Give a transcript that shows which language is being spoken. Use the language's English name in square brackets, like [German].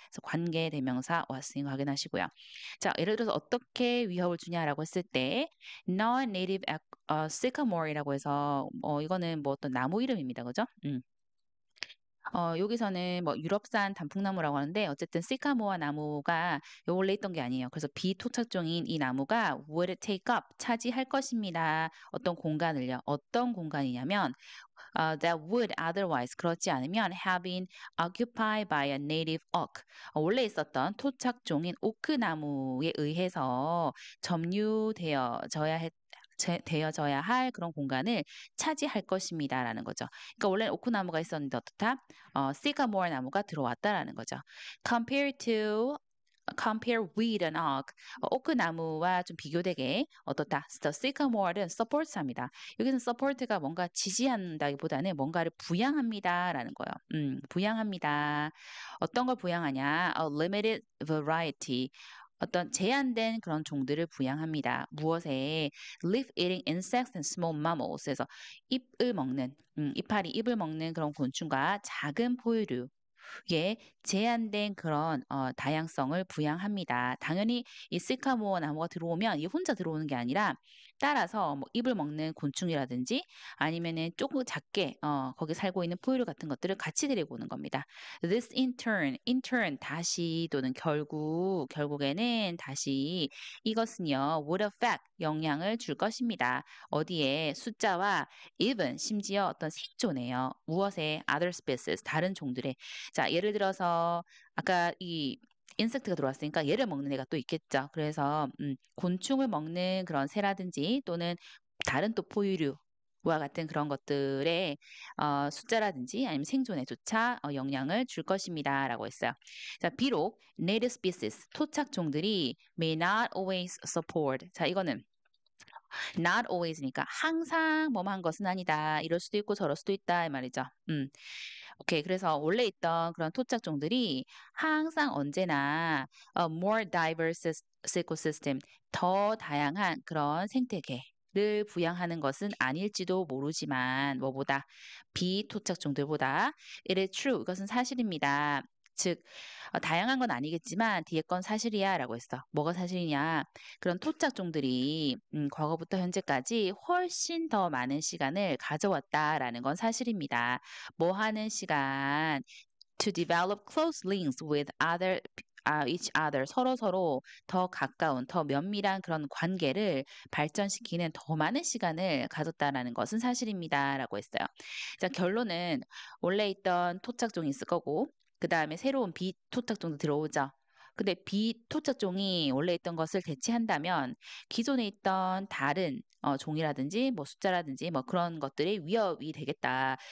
[Korean] 그래서 관계 대명사 왔으니 확인하시고요. 자, 예를 들어서 어떻게 위협을 주냐라고 했을 때 [English] non-native sycamore [Korean] 이라고 해서 이거는 뭐 어떤 나무 이름입니다. 그죠? 여기서는 뭐 유럽산 단풍나무라고 하는데 어쨌든 시카모아 나무가 원래 있던 게 아니에요. 그래서 비토착종인 이 나무가 [English] would take up [Korean] 차지할 것입니다. 어떤 공간을요. 어떤 공간이냐면 [English] that would otherwise [Korean] 그렇지 않으면 [English] have been occupied by a native oak. [Korean] 원래 있었던 토착종인 오크 나무에 의해서 점유되어져야 되어져야 할 그런 공간을 차지할 것입니다라는 거죠. 그러니까 원래 오크나무가 있었는데 어떻다? 시카모어 나무가 들어왔다라는 거죠. [English] Compared to compare with an oak. [Korean] 오크 나무와 좀 비교되게 어떻다? The sycamore는 support합니다. 여기서 support가 뭔가 지지한다기보다는 뭔가를 부양합니다라는 거예요. 부양합니다. 어떤 걸 부양하냐? [English] A limited variety. [Korean] 어떤 제한된 그런 종들을 부양합니다. 무엇에? [English] Leaf-eating insects and small mammals. [Korean] 그래서 잎을 먹는, 이파리 잎을 먹는 그런 곤충과 작은 포유류. 에 제한된 그런 다양성을 부양합니다. 당연히 이 시카모어 나무가 들어오면 이 혼자 들어오는 게 아니라 따라서 뭐 잎을 먹는 곤충이라든지 아니면은 조금 작게 거기 살고 있는 포유류 같은 것들을 같이 데리고 오는 겁니다. [English] This in turn [Korean] 다시 또는 결국에는 다시 이것은요 [English] would affect [Korean] 영향을 줄 것입니다. 어디에 숫자와 even 심지어 어떤 생존에요. 무엇에 [English] other species [Korean] 다른 종들의 자, 예를 들어서 아까 이 인섹트가 들어왔으니까 얘를 먹는 애가 또 있겠죠. 그래서 곤충을 먹는 그런 새라든지 또는 다른 또 포유류와 같은 그런 것들의 숫자라든지 아니면 생존에조차 영향을 줄 것입니다라고 했어요. 자, 비록 [English] native species [Korean] 토착종들이 [English] may not always support. [Korean] 자, 이거는 not always니까 항상 뭐만 한 것은 아니다. 이럴 수도 있고 저럴 수도 있다 이 말이죠. 오케이. 그래서 원래 있던 그런 토착종들이 항상 언제나 [English] more diverse ecosystem, [Korean] 더 다양한 그런 생태계를 부양하는 것은 아닐지도 모르지만 뭐보다 비토착종들보다 [English] it is true. [Korean] 이것은 사실입니다. 즉 다양한 건 아니겠지만 뒤에 건 사실이야라고 했어. 뭐가 사실이냐? 그런 토착종들이 과거부터 현재까지 훨씬 더 많은 시간을 가져왔다라는 건 사실입니다. 뭐 하는 시간? [English] To develop close links with each other. [Korean] 서로 더 가까운, 더 면밀한 그런 관계를 발전시키는 더 많은 시간을 가졌다라는 것은 사실입니다라고 했어요. 자, 결론은 원래 있던 토착종이 있을 거고, 그 다음에 새로운 비토착종도 들어오죠. 근데 비토착종이 원래 있던 것을 대체한다면 기존에 있던 다른 종이라든지 뭐 숫자라든지 뭐 그런 것들이 위협이 되겠다.